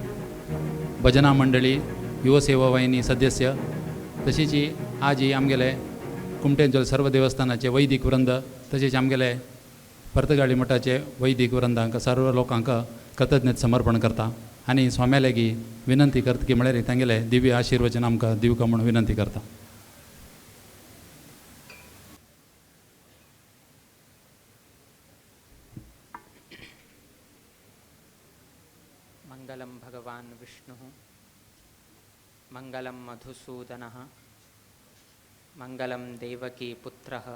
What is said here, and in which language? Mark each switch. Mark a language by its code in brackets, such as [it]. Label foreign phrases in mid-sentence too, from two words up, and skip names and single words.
[kok] भजना मंडळी युवा सेवा वाहिनी सदस्य तशीच आज ही आमगेले कुमटेंचो सर्व देवस्थानाचे वैदिक वृंद तसेच आमगेले परतगाळी मठाचे वैदिक वृंदांक सर्व लोकांक कृतज्ञता समर्पण करता आणि स्वाम्या लेगी विनंती करता की म्हळ्यार तांगेले दिव्य आशीर्वचन आमकां दिवका म्हणून विनंती करता. [sa] मंगलम भगवान विष्णु मंगलम मधुसूदन मंगलम देवकी पुत्र